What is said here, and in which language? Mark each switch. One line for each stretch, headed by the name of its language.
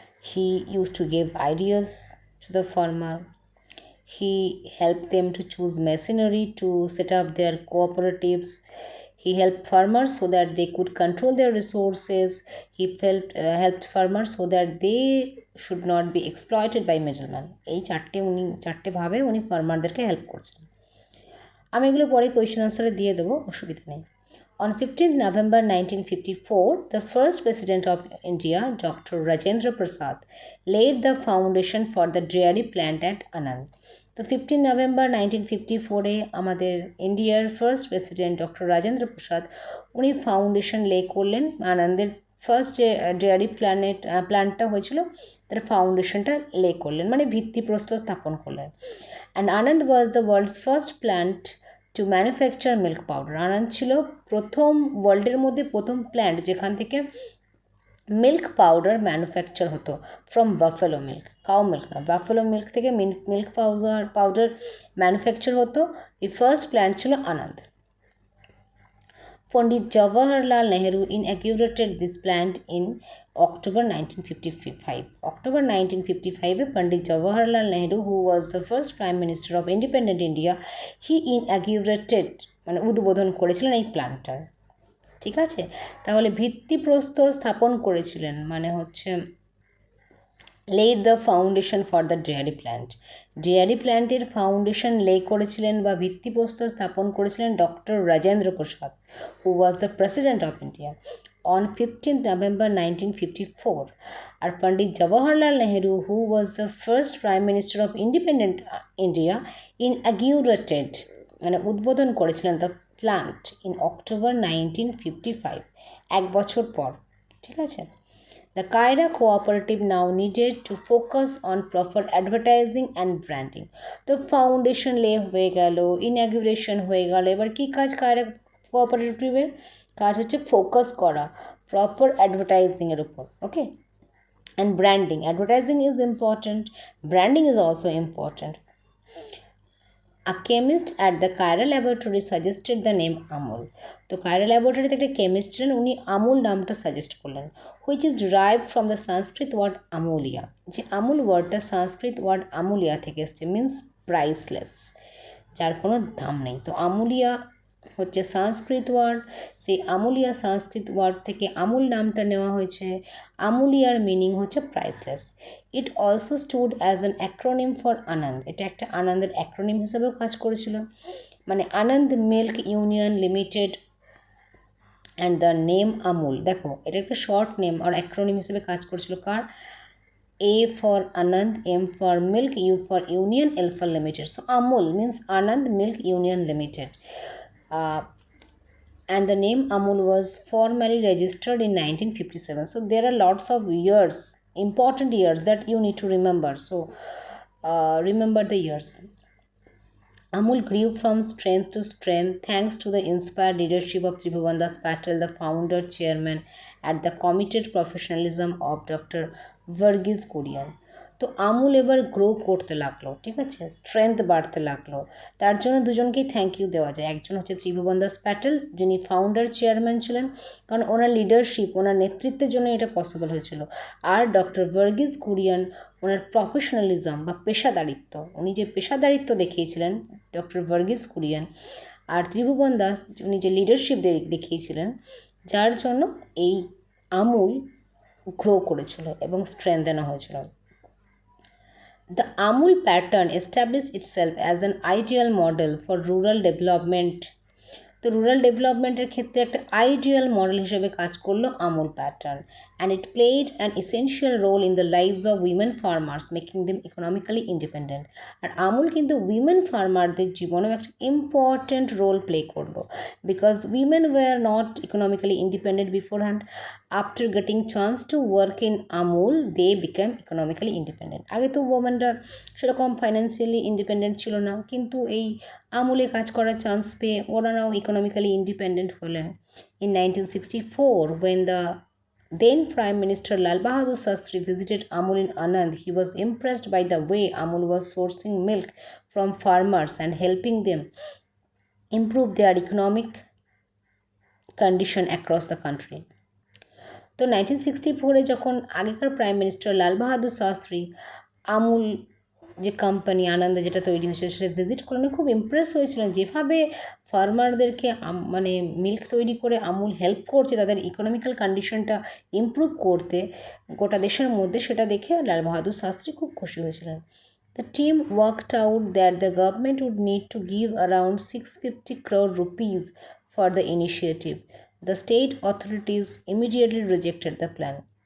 English: He used to give ideas to the farmer. He helped them to choose machinery to set up their cooperatives. He helped farmers so that they could control their resources. He helped farmers so that they should not be exploited by middlemen.
Bangla: এই চারটে ভাবে উনি ফার্মারদেরকে help করছেন। আমি এগুলো পরে question আনসারে দিয়ে দেবো, অসুবিধা নেই।
English: On 15th November 1954, the first President of India, Dr. Rajendra Prasad, laid the foundation for the dairy plant at Anand.
Bangla: তো 15 নভেম্বর 1954-এ আমাদের ইন্ডিয়ার first president doctor Rajendra Prasad, উনি ফাউন্ডেশন লে করলেন। আনন্দের ফার্স্ট যে ডেয়ারি প্ল্যান্টটা হয়েছিল তার ফাউন্ডেশনটা লে করলেন, মানে ভিত্তিপ্রস্তর স্থাপন করলেন।
English: And Anand was the world's first plant to manufacture milk powder.
Bangla: আনন্দ ছিল ওয়ার্ল্ডের মধ্যে প্রথম প্ল্যান্ট যেখান থেকে মিল্ক পাউডার ম্যানুফ্যাকচার হতো
English: from buffalo milk,
Bangla: cow milk না, বাফেলো মিল্ক থেকে মিল্ক পাউডার ম্যানুফ্যাকচার হতো। এই ফার্স্ট প্ল্যান্ট ছিল আনন্দ।
English: Pandit Jawaharlal Nehru inaugurated this plant in October 1955. October 1955 Pandit Jawaharlal Nehru, who was the first Prime Minister of independent India, he inaugurated
Bangla: মানে উদ্বোধন করেছিলেন এই প্ল্যান্টটার। ঠিক আছে, তাহলে ভিত্তিপ্রস্তর স্থাপন করেছিলেন মানে হচ্ছে
English: laid the foundation for the dairy plant.
Bangla: Dairy প্ল্যান্টের ফাউন্ডেশন লে করেছিলেন বা ভিত্তিপ্রস্তর স্থাপন করেছিলেন doctor Rajendra Prasad,
English: Who was the president of India on 15th November 1954. আর Pandit Jawaharlal Nehru, who was the first prime minister of independent India, inaugurated
Bangla: মানে উদ্বোধন করেছিলেন
English: the plant in October 1955,
Bangla: এক বছর পর। ঠিক আছে,
English: The Kaira cooperative now needed to focus on proper advertising and branding.
Bangla: তো foundation লে হয়ে গেল, ইনাগুরেশন হয়ে গেল, এবার কী কাজ কায়রা কোঅপারেটিভের? কাজ হচ্ছে ফোকাস করা প্রপার অ্যাডভার্টাইজিংয়ের উপর।
English: Okay, and branding, advertising is important, branding is also important. A chemist at the Kaira laboratory suggested the name Amul.
Bangla: তো কায়রা ল্যাবরেটরিতে একটা কেমিস্ট ছিলেন, উনি আমুল নামটা সাজেস্ট করলেন,
English: Which is derived from the Sanskrit word amulya.
Bangla: যে আমুল ওয়ার্ডটা সংস্কৃত ওয়ার্ড আমুলিয়া থেকে এসছে, মিন্স প্রাইসলেস, যার কোনো দাম নেই। তো আমুলিয়া হচ্ছে সংস্কৃত ওয়ার্ড, সেই আমুলিয়া সংস্কৃত ওয়ার্ড থেকে আমুল নামটা নেওয়া হয়েছে। আমুলিয়ার মিনিং হচ্ছে priceless.
English: it also stood as an acronym for Anand,
Bangla: এটা একটা আনন্দের অ্যাক্রোনিম হিসেবেও কাজ করেছিল। মানে আনন্দ milk union limited
English: and the name Amul,
Bangla: দেখো এটা একটা শর্ট নেম আর অ্যাক্রোনিম হিসেবে কাজ করেছিল কার?
English: A for Anand, M for Milk, U for Union, L for Limited. So Amul means Anand Milk Union Limited. Uh, and the name Amul was formally registered in 1957. So there are lots of years, important years that you need to remember. So remember the years. Amul grew from strength to strength thanks to the inspired leadership of Tribhuvan Das Patel, the founder, chairman, and the committed professionalism of Dr. Varghese Kurian.
Bangla: তো আমুল এবার grow করতে লাগলো, ঠিক আছে, strength বাড়তে লাগলো। তার জন্য দুজনকেই থ্যাংক ইউ দেওয়া যায়। একজন হচ্ছে ত্রিভুবন দাস প্যাটেল, যিনি ফাউন্ডার চেয়ারম্যান ছিলেন, কারণ ওনার লিডারশিপ, ওনার নেতৃত্বের জন্য এটা পসিবল হয়েছিল। আর ডক্টর ভার্গিস কুরিয়ান, ওনার প্রফেশনালিজম বা পেশাদারিত্ব, উনি যে পেশাদারিত্ব দেখিয়েছিলেন ডক্টর ভার্গিস কুরিয়ান, আর ত্রিভুবন দাস উনি যে লিডারশিপ দেখিয়েছিলেন, যার জন্য এই আমুল গ্রো করেছিল এবং স্ট্রেংথেন হয়েছিল।
English: The Amul pattern established itself as an ideal model for rural development.
Bangla: তো রুরাল ডেভেলপমেন্টের ক্ষেত্রে একটা আইডিয়াল মডেল হিসেবে কাজ করলো Amul pattern,
English: And it played an essential role in the lives of women farmers, making them economically independent.
Bangla: আর আমুল কিন্তু women ফার্মারদের জীবনেও একটা ইম্পর্ট্যান্ট রোল প্লে করলো,
English: Because women were not economically independent beforehand. After getting chance to work in Amul they became economically independent.
Bangla: আগে তো ওমেনরা সেরকম financially independent ছিল না, কিন্তু এই আমুলে কাজ করার চান্স পেয়ে ওনারাও ইকোনমিক্যালি ইন্ডিপেন্ডেন্ট হলেন।
English: In 1964, when the then Prime Minister Lal Bahadur Shastri visited Amul in Anand, he was impressed by the way Amul was sourcing milk from farmers and helping them improve their economic condition across the country.
Bangla: তো 1964-এ যখন আগেকার prime minister Lal Bahadur Shastri Amul যে company আনন্দে যেটা তৈরি হয়েছিল সেটা visit করলেন, খুব ইমপ্রেস হয়েছিলেন যেভাবে ফার্মারদেরকে মানে মিল্ক তৈরি করে আমুল হেল্প করছে তাদের ইকোনমিক্যাল কন্ডিশনটা ইমপ্রুভ করতে গোটা দেশের মধ্যে, সেটা দেখে লাল বাহাদুর শাস্ত্রী খুব খুশি হয়েছিলেন।
English: The team worked out that the government would need to give around 650 crore rupees for the initiative. The state authorities immediately rejected the plan.